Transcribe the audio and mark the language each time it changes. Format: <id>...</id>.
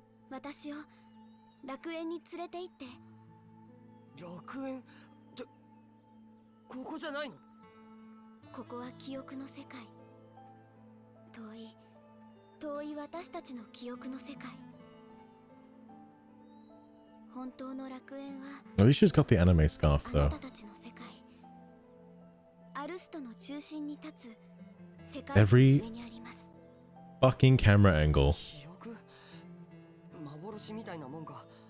<ja>私を楽園に連れて行って。楽園ってここじゃないの？ここは記憶の世界。遠い私たちの記憶の世界。本当の楽園は。</ja> <en>At least she's got the anime scarf though.</en> <ja>あなたたちの世界。アルストの中心に立つ世界の上にあります。</ja> <en>Every fucking camera angle.</en> <ja>幻みたいなもんか。</ja>